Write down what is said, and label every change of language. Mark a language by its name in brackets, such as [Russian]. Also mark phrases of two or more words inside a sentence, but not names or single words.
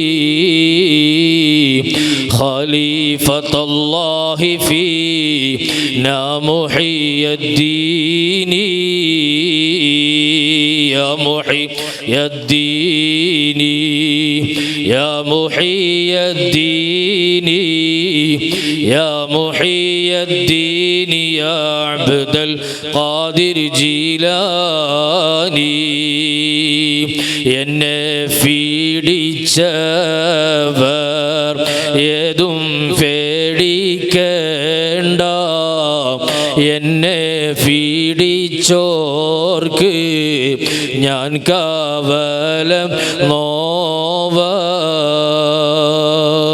[Arabic] خليفة الله فينا محي الدين يا محي الدين يا محي الدين يا محي الدين يا عبد القادر جيلاني. [Malayalam] എന്നെ പീഡിച്ചവർ ഏതും പേടിക്കേണ്ട. എന്നെ പീഡിച്ചോർക്ക് ഞാൻ കാവലം നോവർ.